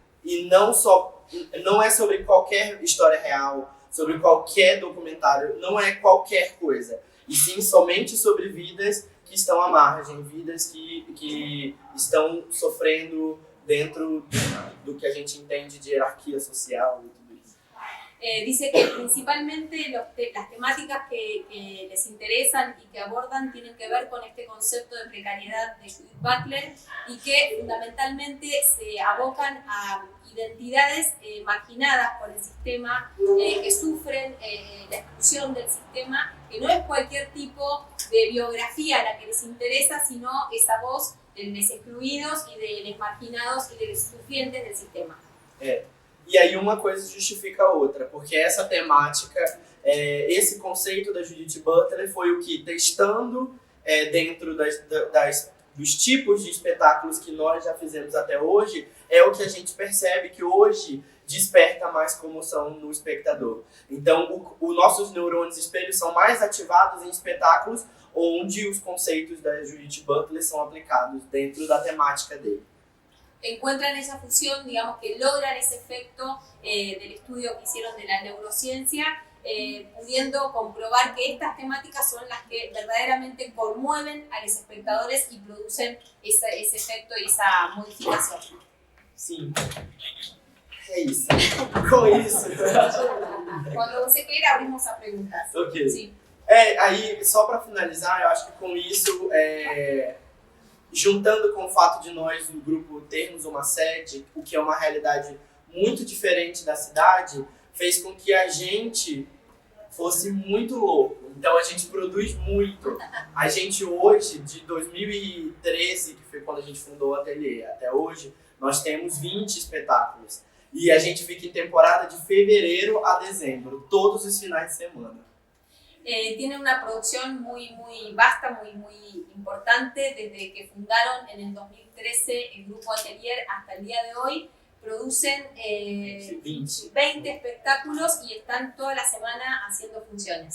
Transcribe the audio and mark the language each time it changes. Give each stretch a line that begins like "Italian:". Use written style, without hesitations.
Portuguese: E não é sobre qualquer história real, sobre qualquer documentário, não é qualquer coisa. E sim somente sobre vidas que estão à margem, vidas que estão sofrendo dentro do que a gente entende de hierarquia social e tudo isso.
Spanish: Dice que principalmente las temáticas que les interesan y que abordan tienen que ver con este concepto de precariedad de Judith Butler y que fundamentalmente se abocan a identidades marginadas por el sistema, que sufren la exclusión del sistema, que no es cualquier tipo de biografía la que les interesa, sino esa voz de los excluidos y de los marginados y de los sufrientes del sistema.
Portuguese: E aí uma coisa justifica a outra, porque essa temática, esse conceito da Judith Butler foi o que, testando dentro dos tipos de espetáculos que nós já fizemos até hoje, é o que a gente percebe que hoje desperta mais comoção no espectador. Então, os nossos neurônios espelhos são mais ativados em espetáculos onde os conceitos da Judith Butler são aplicados dentro da temática dele.
Spanish: Encuentran esa fusión, digamos que logran ese efecto del estudio que hicieron de la neurociencia, pudiendo comprobar que estas temáticas son las que verdaderamente conmueven a los espectadores y producen ese efecto y esa modificación.
Portuguese: Sim. É isso. Com isso.
Spanish: Cuando
Portuguese: você queira,
Spanish: abrimos a preguntas. Ok. Sí.
Portuguese: Aí, só para finalizar, eu acho que com isso, juntando com o fato de nós, o grupo, termos uma sede, o que é uma realidade muito diferente da cidade, fez com que a gente fosse muito louco. Então a gente produz muito. A gente hoje, de 2013, que foi quando a gente fundou o ateliê, até hoje, nós temos 20 espetáculos. E a gente fica em temporada de fevereiro a dezembro, todos os finais de semana.
Spanish: Tiene una producción muy vasta, muy importante. Desde que fundaron en el 2013 el grupo Atelier hasta el día de hoy, producen 20 espectáculos y están toda la semana haciendo funciones.